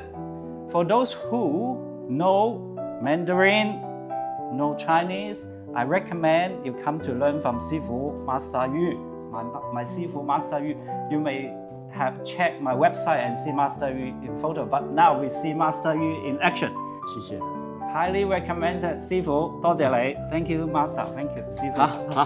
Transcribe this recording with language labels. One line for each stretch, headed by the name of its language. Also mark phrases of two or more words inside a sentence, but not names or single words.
English: For those who know Mandarin, know Chinese, I recommend you come to learn from 師傅 Master Yu, my 師傅 Master Yu. You may have checked my website and see Master Yu in photo, but now we see Master Yu in action.
Cantonese: 謝謝。
English: Highly recommended,
Cantonese: 師傅，多謝你。
English: Thank you, Master. Thank you, 師傅。